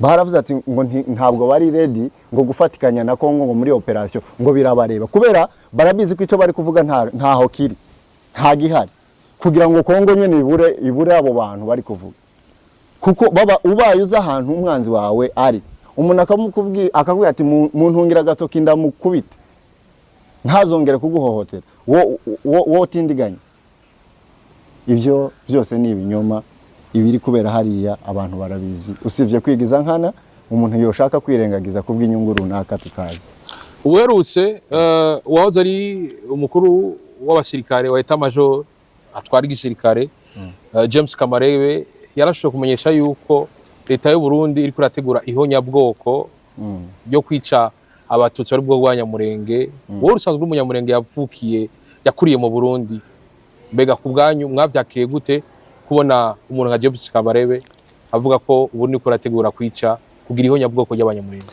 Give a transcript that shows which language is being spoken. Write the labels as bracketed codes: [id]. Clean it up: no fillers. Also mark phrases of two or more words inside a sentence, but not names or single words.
[rn] baravuze ati ngo ntabwo bari ready ngo gufatikanya na Kongo ngo muri operation ngo birabareba kubera barabizi ko ico bari kuvuga ntaho kiri nta gihari kugira ngo Kongo nyene ibure abo bantu bari kuvuga kuko baba ubaye uza ahantu umwanzi wawe ari umuntu akakubwira ati muntungira gatoki ndamukubite ntazongere kuguhohotera wo tindiganya ibyo byose ni ibinyoma ibiri kubera hariya abantu barabizi usivye kwigiza nkana umuntu yoshaka kwirengagiza kubw'inyungu runaka tutazi uwerutse wahoze ari umukuru w'abasirikare wa [fr] Etat Major [rn] atwara igisirikare James Kabarebe yarashobora kumenyesha yuko leta y'u Burundi iri kurategura ihonyabwoko ryo kwica abatutsi bari bwo bw'Abanyamurenge wowe usanzwe umunyamurenge yavukiye yakuriye mu Burundi mbega ku bwanyu mwavyakiriye gute kubona umuntu nka James Kabarebe avuga ko ubu ni kurategura kwica kugira ihonyabwoko ry'Abanyamurenge?